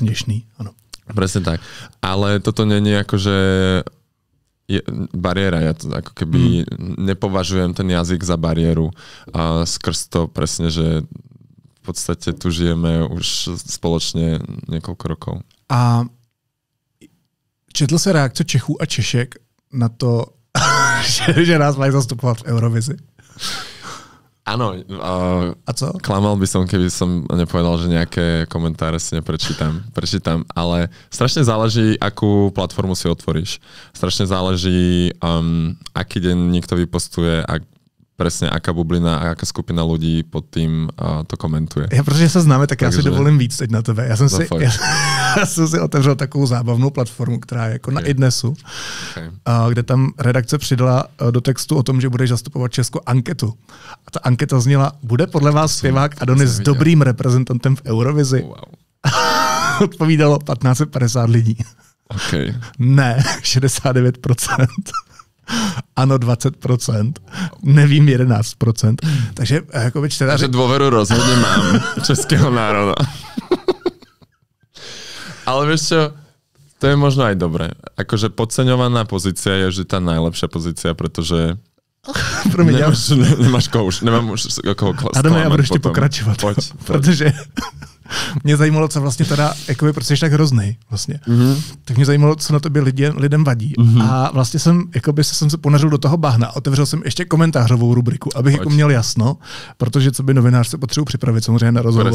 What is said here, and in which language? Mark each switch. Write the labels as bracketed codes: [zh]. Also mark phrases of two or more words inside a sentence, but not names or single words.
[cs] směšný. Ano. [sk] Presne tak. Ale toto není akože bariéra. Ja to ako keby nepovažujem ten jazyk za bariéru a skrz to presne, že v podstate tu žijeme už spoločne niekoľko rokov. [cs] A četl se reakce Čechů a Češek na to, že nás mají zastupovat v Eurovizi? [sk] Áno. [cs] A co? [sk] Klamal by som, keby som nepovedal, že nejaké komentáre si neprečítam. Prečítam, ale strašne záleží, akú platformu si otvoríš. Strašne záleží, aký deň niekto vypostuje a presne aká bublina a aká skupina ľudí pod tým to komentuje. [cs] Já, protože se známe, tak já si dovolím víc teď na tebe. Já jsem si otevřel takovou zábavnou platformu, která je jako na iDnesu, kde tam redakce přidala do textu o tom, že budeš zastupovat Česko anketu. A ta anketa zněla, bude podle vás zpěvák Adonis dobrým reprezentantem v Eurovizi? Wow. Odpovídalo 1550 lidí. Okay. Ne, 69%. Ano, 20%. Nevím, 11%. Takže jakoby čtenáři... [sk] Takže dôveru rozhodne mám českého národa. Ale vieš čo, to je možno aj dobré. Akože podceňovaná pozícia je vždy tá najlepšia pozícia, pretože nemáš koho už, nemám už koho klamať. Adame, [cs] já budu ještě pokračovat. Pojď. Protože mě zajímalo, co vlastně teda, jakoby, protože jsi tak hroznej vlastně. Tak mě zajímalo, co na tobě lidem vadí. A vlastně jsem se ponořil do toho bahna. Otevřel jsem ještě komentářovou rubriku, abych jako měl jasno, protože co by novinář se potřebuji připravit samozřejmě na rozhovor,